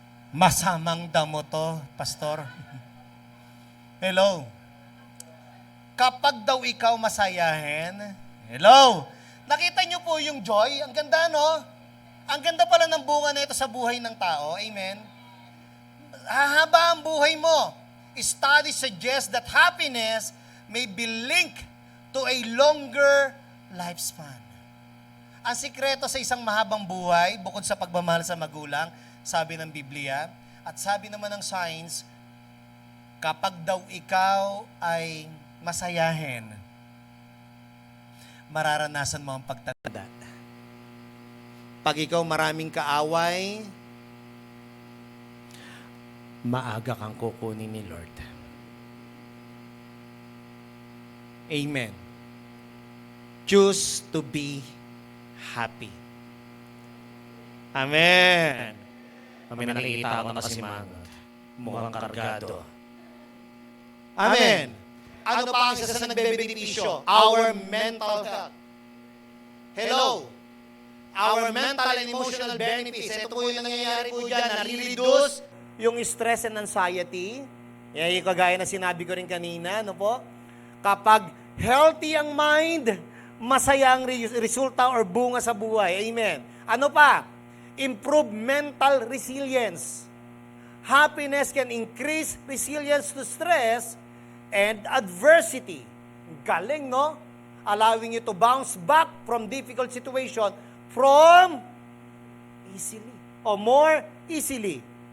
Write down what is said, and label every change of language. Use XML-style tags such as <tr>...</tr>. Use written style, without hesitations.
<tl>Masamang damo to, pastor. Hello? Kapag daw ikaw masayahin, hello? Nakita niyo po yung joy? Ang ganda, no? Ang ganda pala ng bunga na ito sa buhay ng tao. Amen? Hahaba ang buhay mo.</tl> <en>Studies suggest that happiness may be linked to a longer lifespan.</en> <tl>Ang sikreto sa isang mahabang buhay, bukod sa pagmamahal sa magulang, sabi ng Biblia, at sabi naman ng science, kapag daw ikaw ay masayahin, mararanasan mo ang pagtatanda. Pag ikaw maraming kaaway, maaga kang kukunin ni Lord.</tl> <en>Amen. Choose to be happy. Amen.</en> <tl>May nakikita ako na kasimangot. Mukhang kargado. Amen. Ano pa ang isa sa nagbebenepisyo?</tl> <en>Our mental health.</en> <tl>Hello.</tl> <en>Our mental and emotional benefits.</en> <tl>Ito po yung nangyayari po dyan. Nare-reduce yung</tl> <en>stress and anxiety.</en> <tl>Yan yung kagaya na sinabi ko rin kanina. Ano po? Kapag healthy ang mind, masaya ang resulta or bunga sa buhay.</tl> <en>Amen.</en> <tl>Ano pa?</tl> <en>Improve mental resilience. Happiness can increase resilience to stress and adversity.</en> <tl>Galing, no?</tl> <en>Allowing you to bounce back from difficult situation from easily or more easily.</en>